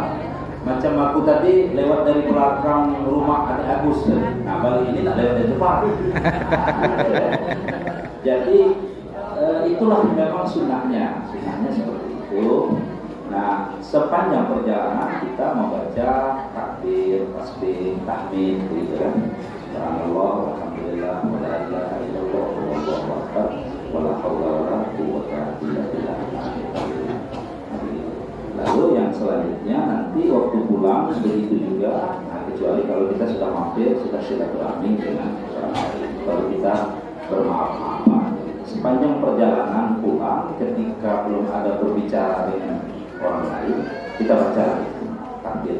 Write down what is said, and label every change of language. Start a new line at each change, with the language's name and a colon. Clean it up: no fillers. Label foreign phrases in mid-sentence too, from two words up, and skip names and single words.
Indonesian: Macam aku tadi lewat dari belakang rumah Adik Agus, nah balik ini tak lewat dari depan. Jadi itulah memang sunnahnya seperti itu. Nah, sepanjang perjalanan kita membaca takbir, tasbih, tahmid, gitu kan.
Arabic: سبحان الله، الحمد لله, ولا إله إلا الله، والله أكبر، ولا حول ولا قوة إلا بالله.
Indonesian: Lalu yang selanjutnya nanti waktu pulang begitu juga. Nah, kecuali kalau kita sudah mampir, sudah silaturahmi dengan orang lain. Kalau kita bermaaf-maafan sepanjang perjalanan pulang, ketika belum ada berbicara dengan orang lain, kita baca takbir.